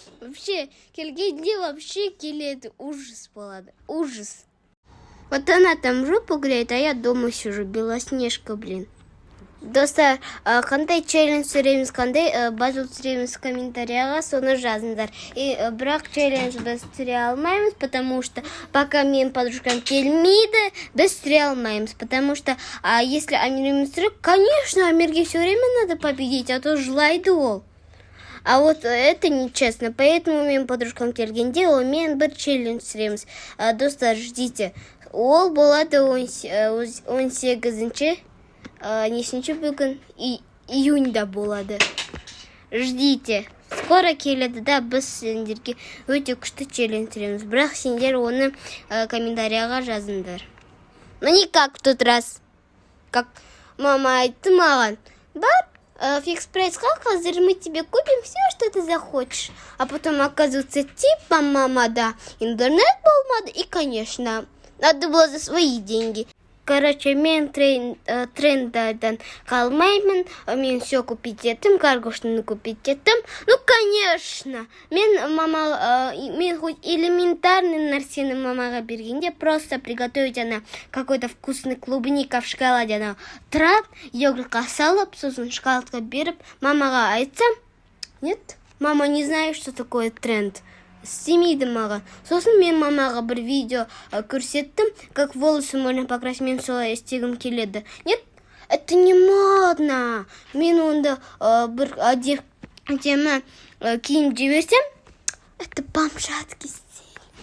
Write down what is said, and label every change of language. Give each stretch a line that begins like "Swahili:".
Kazakh: Вообще, келгенде вообще келеді, ужас болады, ужас.
Russian: Вот она там жопу греет, а я дома сижу, Белоснежка, блин.
Kazakh: Достар, қандай челлендж түсіреміз, қандай базу түсіреміз комментарияға, соны жазыңдар. И бірақ челлендж біз түсіре алмаймыз,
Russian: потому что пока
Kazakh: мен подружкам келмейді, біз түсіре алмаймыз.
Russian: Потому что если Амирмен түсіріп, конечно, Амирге все время надо победить, а то жылайды ол. А вот это нечестно,
Kazakh: поэтому мен подружкам келгенде, мен бір челлендж түсіреміз. Достар, ждите. Ол болады 18-ші. Нешінші бүгін июньда болады. Ждите. Скоро келеді, да, біз сендерге өте күшті челлендж түсіреміз. Бірақ сендер оны комментарияға жазыңдар.
Russian: Ну не как в тот раз. Как мама
Kazakh: айтты маған. Бар, фикс прайсқа, қазір
Russian: мы тебе купим все, что ты захочешь. А потом оказывается, типа, мама, да, интернет болмады. И, конечно, надо было за свои деньги. Короче,
Kazakh: мен трендерден қалмаймын,
Russian: мен все купить еттім, каргошны купить еттім. Ну, конечно, мен хоть элементарный нәрсені мамаға бергенде, просто приготовить она какой-то вкусный клубника в шоколаде, она трап,
Kazakh: йогуртқа салып, сосын шоколадқа беріп, мамаға айтсам,
Russian: нет, мама не знает, что такое тренд.
Kazakh: Істемейді маған. Сосын мен мамаға бір видео көрсеттім,
Russian: как волосы можно покрасить,
Kazakh: мен солай істегім келеді.
Russian: Нет, это не модно.
Kazakh: Мен онда бір әдемі киім жіберсем,
Russian: это бомжатский стиль.